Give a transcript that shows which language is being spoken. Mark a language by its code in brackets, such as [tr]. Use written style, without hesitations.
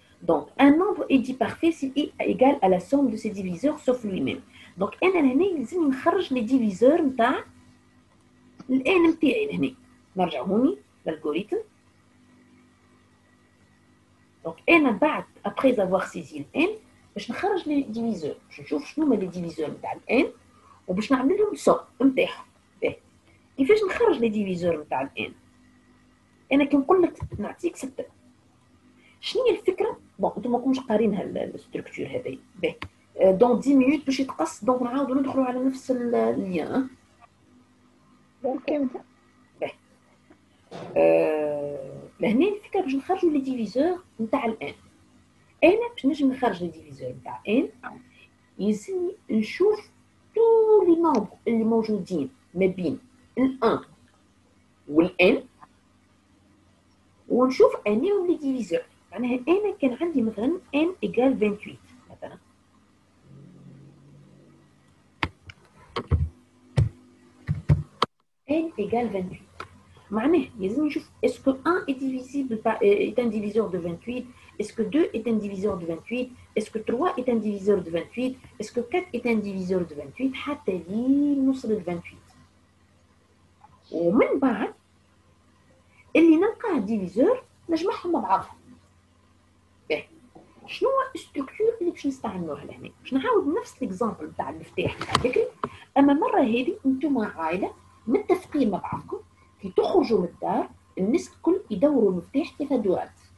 [fr] Donc, un nombre est dit parfait s'il est égal à la somme de ses diviseurs sauf lui-même. [ar] Donc, أنا لهنا لازم نخرج لي ديفيزور نتاع الان نتاعي لهنا. نرجع هوني للالغوريثم. Donc, أنا بعد [fr] après avoir saisi [ar] الان باش نخرج لي ديفيزور باش نشوف شنو هما لي ديفيزور نتاع الان وباش نعمل لهم سوم نتاعهم. كيفاش نخرج لي ديفيزور نتاع الان؟ انا كي نقول لك نعطيك 6 شنو هي الفكره؟ بون انتم ماكمش قارينها الستركتور هذايا باهي دون 10 مينوت باش يتقص دونك نعاودوا ندخلوا على نفس اللين. اوكي باهي لهنا الفكره باش نخرجوا لي ديفيزور نتاع الان. انا باش نجم نخرج لي ديفيزور نتاع ان يلزمني نشوف تو لي نومبر اللي موجودين ما بين ال1 والان ونشوف انهم لي ديفيزور. معناها انا كان عندي مثلا ان ايجال 28 مثلا [fr] n égale 28 [ar] معناه لازم نشوف [fr] est-ce que 1 est divisible par est un diviseur de 28 [ar] est-ce que 2 est un diviseur de 28 est-ce que 3 est un diviseur de 28 est-ce que 4 est un diviseur de 28 حتى لين نوصل ل 28 ومن بعد اللي نلقاه ديفيزور نجمعهم مع بعضهم. باهي شنو هو الستركتور اللي باش نستعملوها لهنا؟ باش نعاود نفس الاكزامبل بتاع المفتاح بتاع بكري، اما مره هذه انتم عائله متفقين مع بعضكم كي تخرجوا من الدار الناس الكل يدوروا المفتاح كيف دوات.